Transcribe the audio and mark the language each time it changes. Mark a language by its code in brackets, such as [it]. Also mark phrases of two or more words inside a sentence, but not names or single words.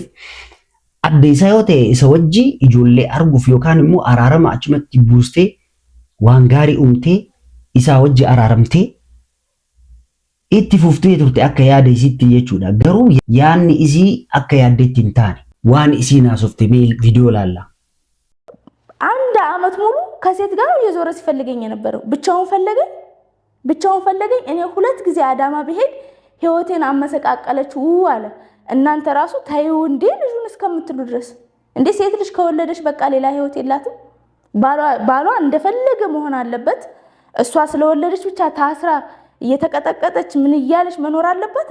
[om] Adda isaa yoo ta'e isa wajji ijoollee arguuf yookaan immoo araarama achumatti buustee waan gaarii uumtee isaa wajji araaramtee itti fuftee turte akka yaada isiitti jechuudha. Garuu yaadni isii akka yaaddeetti hin taane waan isii naasofte ቪዲዮ laalla. [am] አንድ አመት ሙሉ ከሴት ጋር እየዞረ ሲፈልገኝ የነበረው ብቻውን ፈለገኝ። እኔ ሁለት ጊዜ አዳማ ብሄድ ህይወቴን አመሰቃቀለችው አለ። እናንተ ራሱ ታዩ እንዴ ልጁን እስከምትሉ ድረስ እንዴ ሴት ልጅ ከወለደች በቃ ሌላ ህይወት የላትም። ባሏ እንደፈለገ መሆን አለበት። እሷ ስለወለደች ብቻ ታስራ እየተቀጠቀጠች ምን እያለች መኖር አለበት?